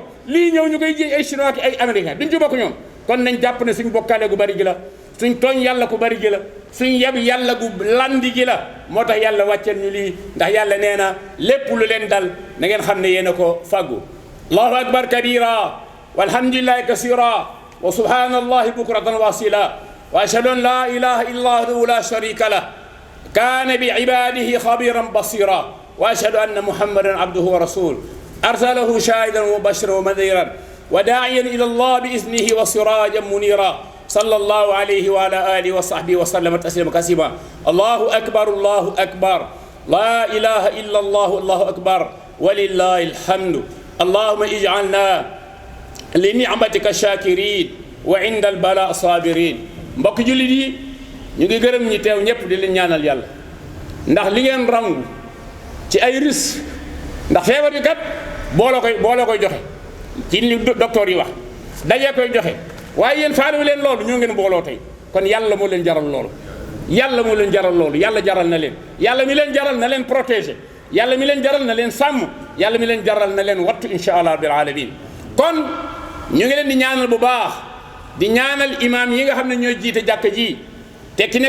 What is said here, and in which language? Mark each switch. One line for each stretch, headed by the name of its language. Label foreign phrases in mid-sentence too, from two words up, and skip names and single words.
Wolof: lii ñëw ñu koy jiiñ ay chinois ki ay américains duñ ci bokk ñoom kon nañ jàpp ne suñ bokkaale gu bari gi la suñ tooñ yàlla ku bari gi la suñ yeb yàlla gu landi gi la moo tax yàlla wàcceel ñu lii ndax yàlla nee na lépp lu leen dal na ngeen xam ne yéen a ko fàggu
Arabic: الله أكبر كبيرا والحمد لله كثيرا وسبحان الله بكرة وأصيلا وأشهد أن لا إله إلا وحده لا شريك له كان بعباده خبيرا بصيرا وأشهد أن محمدا عبده ورسوله أرسله شاهدا ومبشرا ونذيرا وداعيا إلى الله بإذنه وسراجا منيرا صلى الله عليه وعلى آله وصحبه وسلم تسليما كثيرا الله أكبر الله أكبر لا إله إلا الله الله أكبر ولله الحمد اللهم اجعلنا لنعمتك شاكرين وعند البلاء صابرين
Wolof: mbokk jullit yi ñu ngi gërëm ñi teew ñëpp di leen ñaanal yàlla ndax li ngeen rangu ci ay risque ndax feebar bi kat booloo koy joxe ci li docteur yi wax dajee koy joxe waaye yéen faalewu leen loolu ñoo ngeen mbooloo tey kon yàlla moo leen jaral loolu yàlla moo leen jaral loolu yàlla jaral na leen yàlla mi leen jaral na leen protéger yàlla mi leen jaral na leen sàmm yàlla mi leen jaral na leen wattu
Arabic: إن شاء الله رب العالمين
Wolof: kon ñu ngi leen di ñaanal bu baax di ñaanal imam yi nga xam ne ñooy jiite jàkka ji te ki